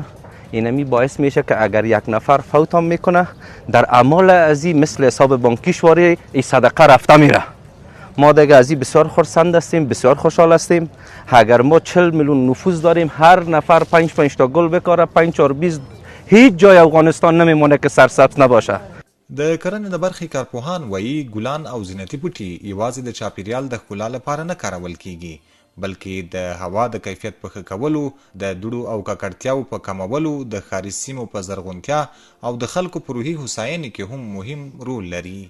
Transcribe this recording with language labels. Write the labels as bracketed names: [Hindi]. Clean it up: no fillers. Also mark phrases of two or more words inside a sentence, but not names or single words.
[Persian] اینمی باعث میشه که اگر یک نفر فوت هم میکنه در اعمال از این مثل حساب بانکیش واری این صدقه رفته میره. ما دیگه از این بسیار خرسند هستیم، بسیار خوشحال هستیم. اگر ما 40 میلیون نفوس داریم، هر نفر 5 تا گل بکاره، 5 4 20 هیچ جای افغانستان نمیمونه که سرسبز نباشه. [Pashto] د کرنې د برخې کارپوهان وایي ګلان او زینتي بوټي یوازې د چاپیریال د ښکلا لپاره نه کارول کیږي، بلکې د هوا د کیفیت په ښه کولو، د دوړو او ککړتیاو په کمولو، د ښاري سیمو په زرغونتیا او د خلکو په روحي هوساینې کې هم مهم رول لري.